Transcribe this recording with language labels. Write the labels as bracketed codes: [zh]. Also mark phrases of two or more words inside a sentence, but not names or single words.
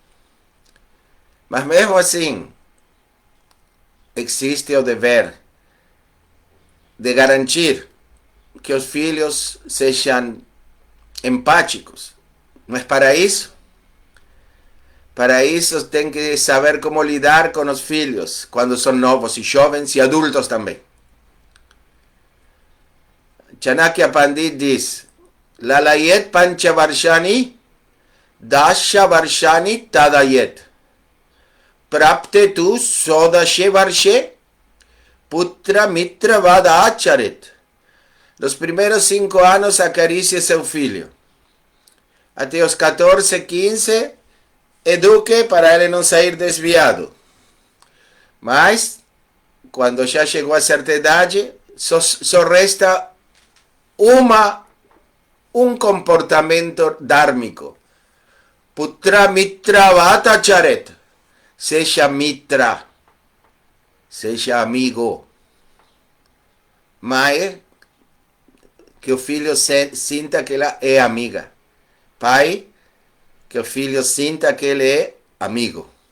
[pt] Mas mesmo assim, existe o dever de garantir que os filhos sejam empáticos. Mas para isso tem que saber como lidar com os filhos quando são novos e jovens e adultos também. Chanakya Pandit diz, [sa] लालयेत् पञ्चवर्षाणि दशवर्षाणि ताडयेत् प्राप्ते तु षोडशे वर्षे पुत्र मित्र वदाचरेत् [pt] Los primeiros 5 anos acaricie seu filho. Até os 14, 15, eduque para ele não sair desviado. Mas, quando já chegou a certa idade, só resta um comportamento dármico. [sa] पुत्र मित्र वत चरेत्. [pt] Seja mitra. Seja amigo. Mãe, que o filho sinta que ela é amiga. Pai, que o filho sinta que ele é amigo.